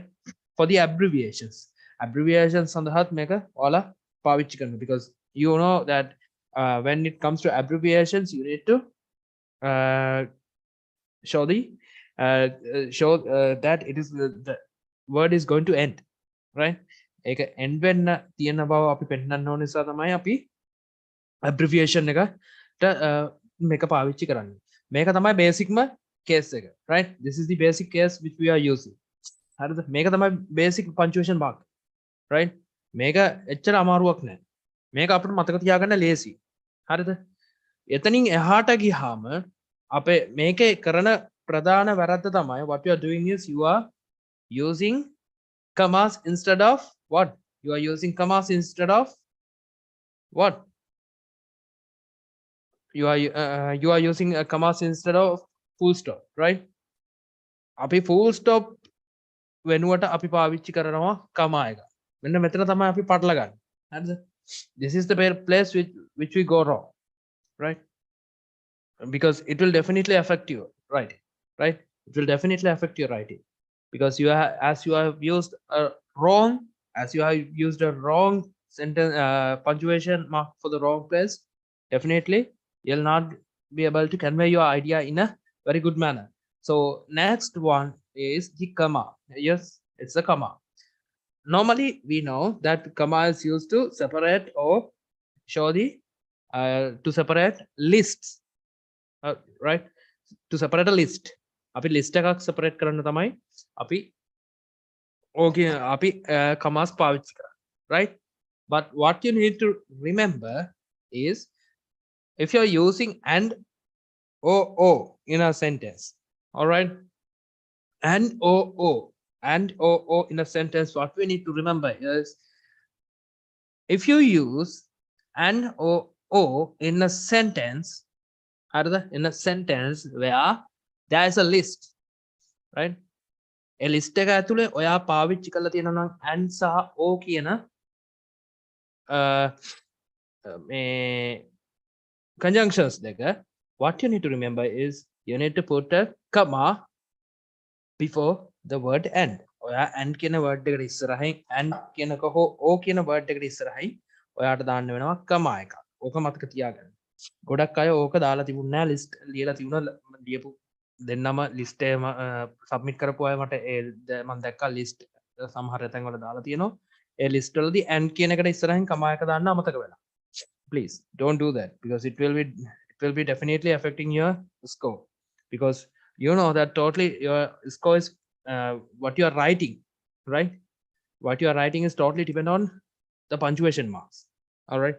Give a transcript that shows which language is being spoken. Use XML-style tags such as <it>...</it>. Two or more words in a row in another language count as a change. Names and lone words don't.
<en>For the abbreviations on the hat maker</en> <si>ඕලා පාවිච්චි කරන,</si> <en>because you know that when it comes to abbreviations you need to show that it is the word is going to end, right?</en> <si>ඒක end වෙන්න තියෙන බව අපි පෙන්නන්න ඕන නිසා තමයි අපි abbreviation එකට මේක පාවිච්චි කරන්නේ. මේක තමයි බේසික්ම case එක, right?</si> <en>This is the basic case which we are using.</en> <si>හරිද? මේක තමයි</si> <en>basic punctuation mark, right?</en> <si>මේක එච්චර අමාරුවක් නෑ. මේක අපිට මතක තියාගන්න ලේසි. හරිද? එතනින් එහාට ගියාම අපේ මේකේ කරන ප්‍රධාන වැරද්ද තමයි,</si> <en>what you are doing is you are using commas instead of what? You are using commas instead of what? you are using a commas instead of full stop, right?</en> <si>අපි full stop වෙනුවට අපි පාවිච්චි කරනවා comma එක. මෙන්න මෙතන තමයි අපි පටල ගන්න. හරිද?</si> <en>This is the place which we go wrong, right? Because it will definitely affect your writing, right? It will definitely affect your writing because as you have used a wrong sentence punctuation mark for the wrong place, definitely you'll not be able to convey your idea in a very good manner. So next one is the comma. Yes, it's a comma. Normally we know that comma is used to separate or show the to separate lists, right? To separate a list.</en> <si>අපි list එකක් separate කරන්න තමයි අපි okay අපි commas පාවිච්චි කරන්නේ, right?</si> <en>But what you need to remember is if you're using and or in a sentence, all right, and or in a sentence, what we need to remember is if you use and or in a sentence, in a sentence where there is a list, right? A list</en> <si>එක ඇතුලේ ඔයා පාවිච්චි කරලා තියෙනවා නම් and සහ o කියන මේ conjunctions දෙක,</si> <en>what you need to remember is you need to put a comma before the word and.</en> <si>ඔයා and කියන word එකට ඉස්සරහින් and කියනක හෝ o කියන word එකට ඉස්සරහින් ඔයාට දාන්න වෙනවා comma එකක්. ඕක මතක තියාගන්න. ගොඩක් අය ඕක දාලා තිබුණ නැහැ, list ලියලා තිබුණා, ලියපු දෙන්නම list එක submit කරපු අය මට මම දැක්කා list සමහර තැන් වල දාලා තියෙනවා. ඒ list වලදී and කියන එකට ඉස්සරහින් comma එක දාන්න අමතක වෙලා.</si> <en>Please don't do that because it will be definitely affecting your score, because you know that totally your score is what you are writing, right? What you are writing is totally depend on the punctuation marks, all right?</en>